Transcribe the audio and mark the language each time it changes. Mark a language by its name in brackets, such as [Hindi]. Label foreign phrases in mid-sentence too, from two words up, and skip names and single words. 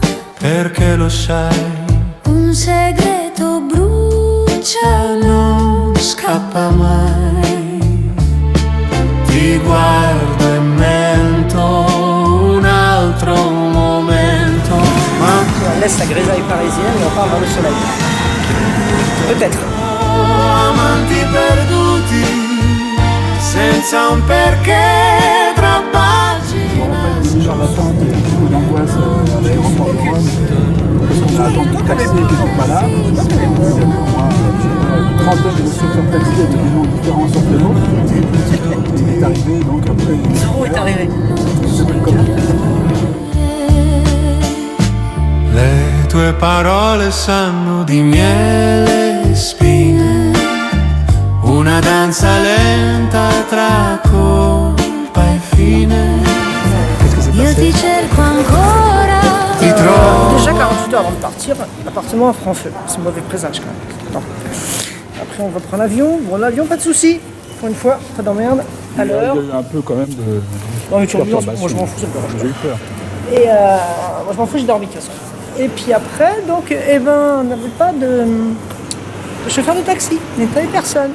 [Italian] perché lo sai, un segreto brucia, non scappa mai. Ti guardo e mento un altro momento, ma [French] On laisse la grisaille parisienne et on part vers le soleil. Peut-être. [Italian] amanti perduti, senza un perché tra pagine. [French] Déjà l'attente et l'angoisse à l'aéroport de Rome, parce qu'on a attendu le taxi qui n'était pas là. Il y a pour moi une trentaine de chauffeurs taxi avec des noms différents sauf le nôtre. Il est arrivé, donc après. Zoro est arrivé. [Italian] Le tue parole sanno di miele e spine, una danza lenta tra colpa e fine. io ti cerco ancora. Ti trovo. [French] Déjà 48 heures avant de partir, l'appartement prend feu. C'est mauvais présage quand même. Attends. Après on va prendre l'avion. Bon l'avion pas de soucis. Pour une fois, pas d'emmerde. À Il y a l'heure. eu un peu quand même de. Non mais tu reviens, moi perturbation. je m'en fous, ça me dérange pas. J'ai eu peur. Et moi je m'en fous, j'ai dormi de toute façon. Et puis après, donc, eh ben, on n'avait pas de chauffeur de taxi, on n'avait personne.